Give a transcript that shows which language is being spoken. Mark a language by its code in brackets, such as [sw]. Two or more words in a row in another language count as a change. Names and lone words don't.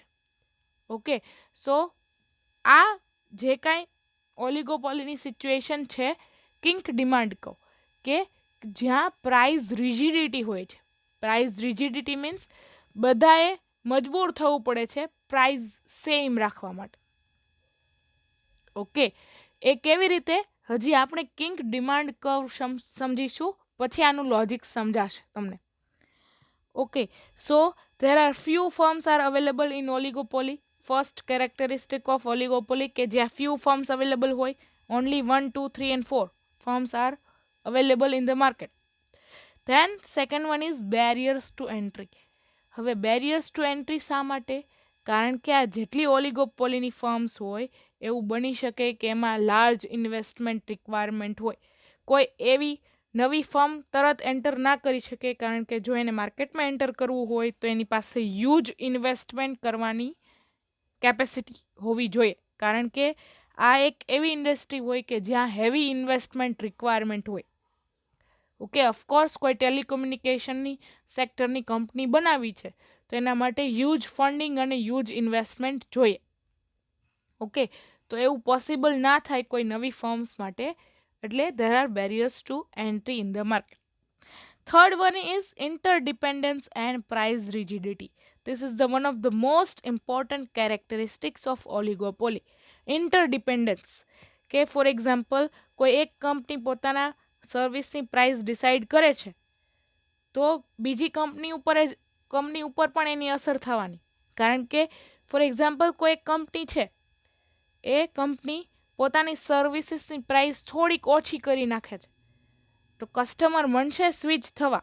[gu] ઓકે, સો આ જે કાંઈ [en] oligopolyની situation [gu] છે [en] kink demand [gu] કહો, કે જ્યાં [en] price rigidity [gu] હોય છે. [en] price rigidity means [gu] બધાએ મજબૂર થવું પડે છે [en] price same [gu] રાખવા માટે. ઓકે, એ કેવી રીતે હજી આપણે [en] kink demand curve [gu] સમજીશું, પછી આનું લોજિક સમજાશે તમને. [en] Okay, so there are few firms are available in oligopoly. First characteristic of oligopoly [gu] કે જ્યાં [en] few firms available હોય, only 1, 2, 3 and 4 firms are available in the market. Then second one is barriers to entry. [gu] હવે [en] barriers to entry [gu] શા માટે? કારણ કે આ જેટલી ઓલિગોપોલીની ફર્મ્સ હોય એવું બની શકે કે એમાં [en] large investment requirement [gu] હોય. કોઈ એવી નવી ફર્મ તરત એન્ટર ના કરી શકે, કારણ કે જો એને માર્કેટમાં એન્ટર કરવું હોય તો એની પાસે [en] huge investment [gu] કરવાની કેપેસિટી હોવી જોઈએ, કારણ કે આ એક એવી ઇન્ડસ્ટ્રી હોય કે જ્યાં [en] heavy investment requirement [gu] હોય. [en] okay, of course [gu] કોઈ ટેલિકોમ્યુનિકેશનની સેક્ટરની કંપની બનાવી છે તો એના માટે [en] huge funding [gu] અને [en] huge investment [gu] જોઈએ. ઓકે, તો એવું પોસિબલ ના થાય કોઈ નવી ફર્મ્સ માટે, એટલે [en] there are barriers to entry in the market. Third one is interdependence and price rigidity. This is the one of the most important characteristics of oligopoly. Interdependence, [gu] કે [en] for example [gu] કોઈ એક કંપની પોતાના સર્વિસની [en] price decide [gu] કરે છે તો બીજી કંપની ઉપર પણ એની અસર થવાની, કારણ કે [en] for example [gu] કોઈ એક કંપની છે, એ કંપની પોતાની સર્વિસીસની પ્રાઇસ થોડીક ઓછી કરી નાખે છે તો કસ્ટમર મનશે સ્વિચ થવા.